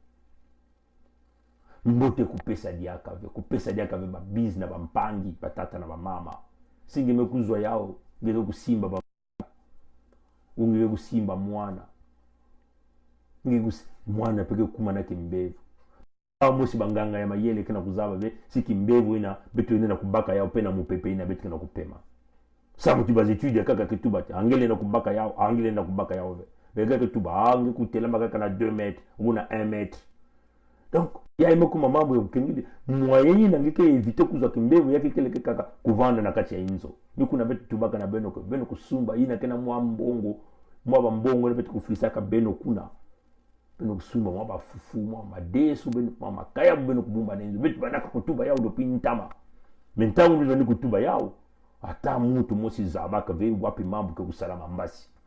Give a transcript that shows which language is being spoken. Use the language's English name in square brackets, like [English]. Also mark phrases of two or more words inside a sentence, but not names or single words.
[Kituba (Democratic Republic of Congo)] mbote kupesa diaka ve babizi na bampangi batata na bamama singe mekuzwa yao ngeke kusimba ungeke kusimba mwana mwana peke kumana kimbevo mosi banganga ya mayele kena kuzaba ve si kimbevo ina betu ina kubaka yao pena mupepe ina betu kena kupema sa mutu bazitude kaka ketuba angele na kubaka yao ve vega ketuba ange kutela makaka na 2 [French] mètres ou [Kituba (Democratic Republic of Congo)] na 1 mètre donc ya imeko mamambo yokengide moyen na ngeke éviter kuzwa kimbevo yake kele kaka kuvanda na kati ya inzo ni kuna betu tubaka na beno kusumba ina kena mwa mbongo na betu kufisaka beno kuna beno kusumba mwa bafufu mwa madesu beno mwa makaya beno kubumba nenzo betu banaka kutuba yao dopi ntama mentangu ndio ni kutuba yao ata mutu mosi zabaka ve wapi mambo ke kusalama mbasi